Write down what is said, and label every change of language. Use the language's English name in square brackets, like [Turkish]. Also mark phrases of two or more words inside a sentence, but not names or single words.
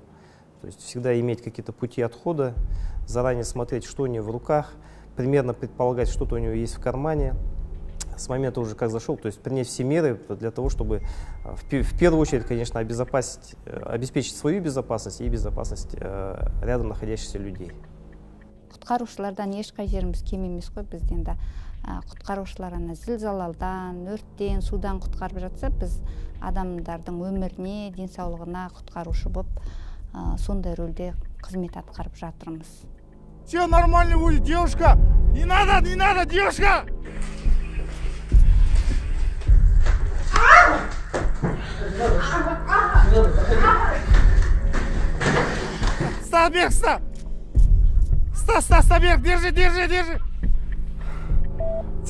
[Russian] То есть всегда иметь какие-то пути отхода, заранее смотреть, что у него в руках, примерно предполагать, что-то у него есть в кармане. С момента уже как зашел, то есть принять все меры для того, чтобы в первую очередь, конечно, обеспечить свою безопасность и безопасность рядом находящихся людей. [Kazakh] Құтқарушылардан ешқай жеріміз кем емес қой, бізден де құтқарушылар зілзалалдан, өрттен, судан құтқарып жатса, біз адамдардың өміріне, денсаулығына құтқарушы болып, сондай рөлде қызмет атқарып жатырмыз. [Russian] Все нормально будет, девушка! Не надо, девушка! Стабек, Стабек, держи!